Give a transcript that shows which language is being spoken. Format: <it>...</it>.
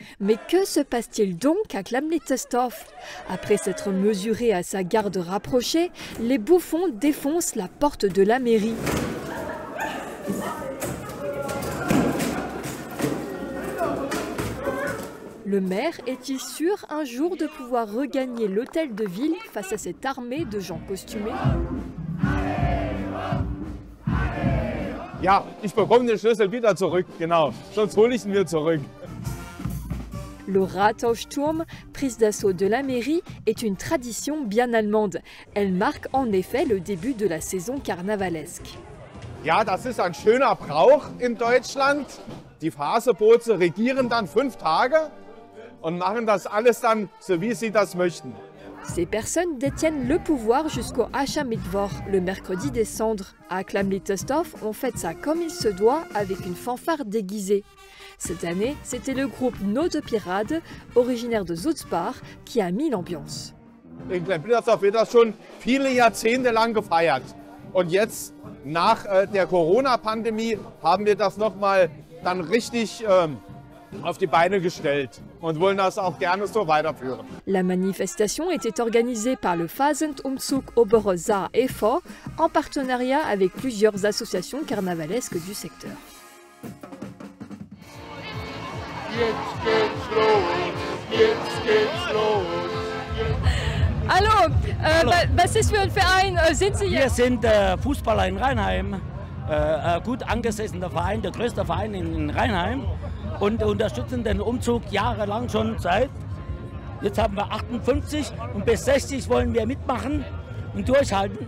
<fr>Mais que se passe-t-il donc à Klammittersdorf? Après s'être mesurés à sa garde rapprochée, les bouffons défoncent la porte de la mairie. Le maire est-il sûr un jour de pouvoir regagner l'hôtel de ville face à cette armée de gens costumés?</fr> <de>Ja, ich bekomme den Schlüssel wieder zurück, genau. Sonst hole ich ihn wieder zurück.</de> <fr>Le Rathausturm, prise d'assaut de la mairie, est une tradition bien allemande. Elle marque en effet le début de la saison carnavalesque.</fr> <de>Ja, das ist ein schöner Brauch in Deutschland. Die Faseboote regieren dann 5 Tage und machen das alles dann so, wie sie das möchten.</de> <fr>Ces personnes détiennent le pouvoir jusqu'au Aschermittwoch, le mercredi des cendres. À Klammittersdorf, on fête ça comme il se doit avec une fanfare déguisée. Cette année, c'était le groupe No de Pirade, originaire de Sulzbach, qui a mis l'ambiance.</fr> <de>In Klammittersdorf wird das schon viele Jahrzehnte lang gefeiert. Und jetzt, nach der Corona-Pandemie, haben wir das nochmal dann richtig auf die Beine gestellt und wollen das auch gerne so weiterführen.</de> <fr>La manifestation était organisée par le Phasentumzug Obere Saar e.V. en partenariat avec plusieurs associations carnavalesques du secteur.</fr> <de>Jetzt geht's los, jetzt geht's los. Hallo, was ist für ein Verein sind Sie hier? Wir sind Fußballer in Rheinheim, gut angesessener Verein, der größte Verein in Rheinheim und unterstützen den Umzug jahrelang schon seit, jetzt haben wir 58 und bis 60 wollen wir mitmachen und durchhalten.</de>